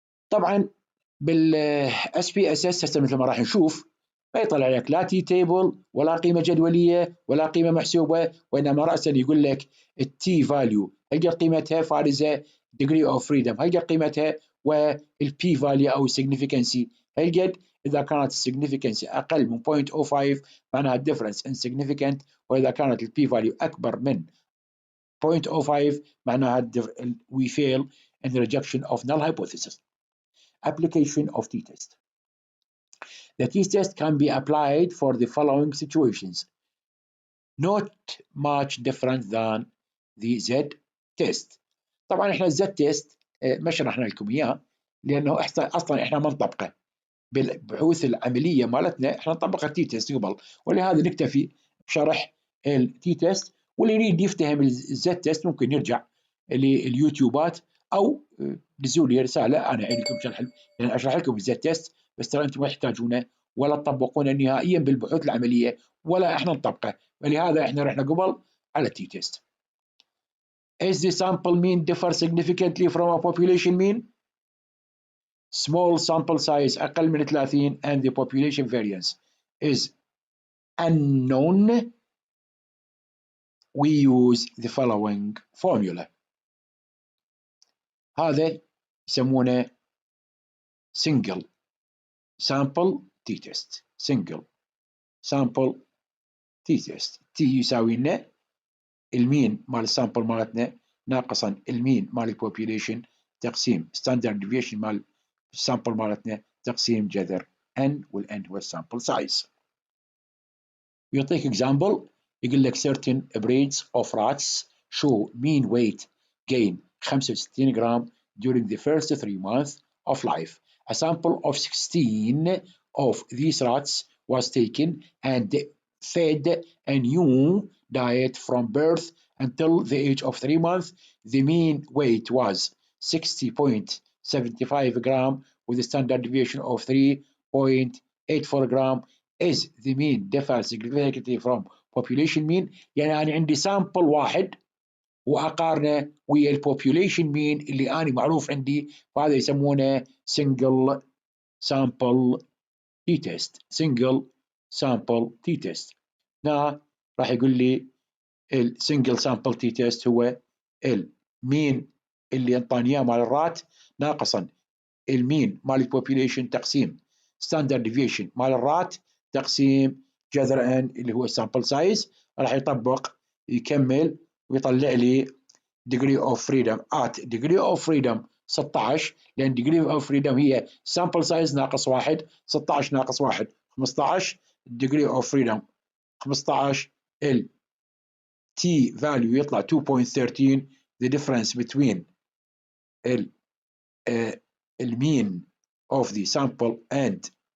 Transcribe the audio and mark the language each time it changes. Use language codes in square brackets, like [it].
[ar] طبعا بالاس بي اس اس هسه مثل ما راح نشوف ما يطلع لك لا تي تيبل ولا قيمه جدوليه ولا قيمه محسوبه، وانما راسا يقول لك التي فاليو هي قيمتها فارزه، degree of freedom هي قيمتها، والبي فاليو او significance هي قد. اذا كانت السيجنيفيكانسي اقل من 0.05 معناها الديفرنس insignificant، واذا كانت البي فاليو اكبر من 0.05 معناها [en] we fail in the rejection of null hypothesis. Application of t-test. The t-test can be applied for the following situations, not much different than the z-test. [ar] طبعا احنا z-test ما شرحنا لكم اياه لانه اصلا احنا ما نطبقه بالبحوث العمليه مالتنا، احنا نطبق التي-تest قبل، ولهذا نكتفي بشرح التي-تest. واللي يريد يفتهم الz-test ممكن يرجع لليوتيوبات او دزوا لي رساله انا اعيد لكم شرح، يعني اشرح لكم الz-test، بس ترى انتم ما تحتاجونه ولا تطبقونه نهائيا بالبحوث العمليه ولا احنا نطبقه، ولهذا احنا رحنا قبل على التي-test. [en] Is the sample mean differ significantly from a population mean? Small sample size [ar] أقل من 30 [en] and the population variance is unknown. We use the following formula. [ar] هذا يسمونه [en] single sample t-test. single sample t-test. [ar] t يساوي لنا المين مال السامبل مالتنا ناقصا المين مال البوبيوليشن تقسيم ستاندرد ديفيشن مال السامبل مالتنا تقسيم جذر n، والn هو السامبل سايز. يعطيك [en] example [ar] يقول لك [en] certain breeds of rats show mean weight gain 65 gram during the first 3 months of life. A sample of 16 of these rats was taken and fed a new diet from birth until the age of 3 months. The mean weight was 60.75 gram with a standard deviation of 3.84 gram. Is the mean differ significantly from population mean؟ [ar] يعني أنا عندي سامبل واحد وأقارنه ويا البوبيوليشن مين اللي أنا معروف عندي، فهذا يسمونه single sample t-test. [en] single sample t-test. [ar] هنا راح يقول لي السنجل سامبل تي تيست هو المين اللي انطاني اياه مال الرات ناقصا المين مال البوبيوليشن تقسيم ستاندرد ديفيشن مال الرات تقسيم جذر ان اللي هو السامبل سايز. راح يطبق يكمل ويطلع لي [en] degree of freedom at degree of freedom 16 لأن degree of freedom هي sample size ناقص 1 16 ناقص 1 15 degree of freedom 15 ال t value يطلع 2.13 the difference between ال mean of the sample and